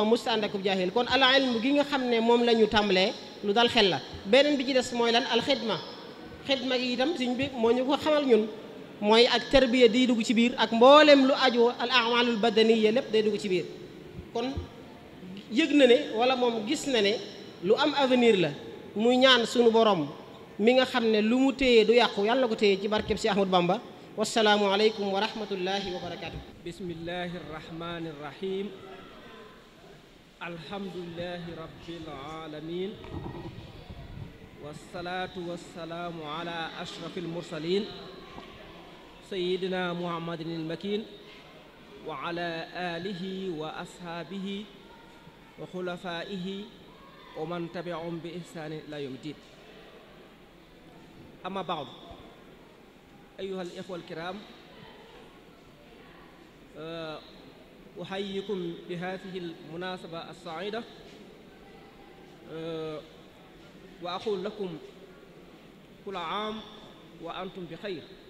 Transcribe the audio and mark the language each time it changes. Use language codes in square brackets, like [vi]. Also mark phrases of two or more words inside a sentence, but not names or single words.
[wo] musta ànd akub jaahil kon al ilmu gi nga xam ne moom la ñu tàmbalee lu dal xel la beneen bi ci des mooy lan al xidma gi itam sëñ bi moo ñu ko xamal ñun mooy ak tarbiya day dugg ci biir ak mboolem lu aju [ar] الأعمال البدنية [wo] lépp day dugg ci biir kon yëg na ne wala moom gis na ne lu am avenir la muy ñaan sunu borom mi nga xam ne lu mu téye du yàqu yàlla na ko téye ci barkeb si Ahmadu Bamba [ar] والسلام عليكم ورحمة الله وبركاته بسم الله الرحمن الرحيم الحمد لله رب العالمين والصلاة والسلام على أشرف المرسلين سيدنا محمد المكين وعلى آله وأصحابه وخلفائه ومن تبعهم بإحسان إلى يوم الدين أما بعد أيها الإخوة الكرام أحييكم بهذه المناسبة السعيدة وأقول لكم كل عام وأنتم بخير.